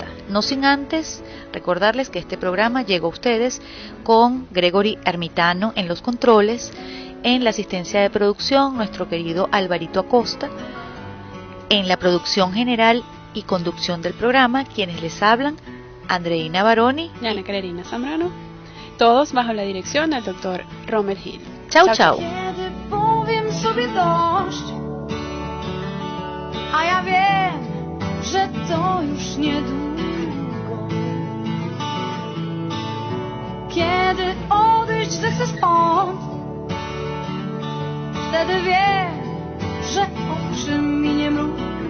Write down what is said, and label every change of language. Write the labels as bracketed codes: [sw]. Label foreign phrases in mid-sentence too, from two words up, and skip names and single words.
[es] No sin antes recordarles que este programa llegó a ustedes con Gregory Ermitano en los controles, en la asistencia de producción nuestro querido Alvarito Acosta, en la producción general y conducción del programa quienes les hablan, Andreina Baroni y Ana Carolina Zambrano, todos bajo la dirección del Dr. Romer Hill. Chau, chau. [pl] Kiedy powiem sobie dość, a ja wiem, że to już niedługo. Kiedy odejść zechce stąd, wtedy wie, że oczy mi nie mrugną.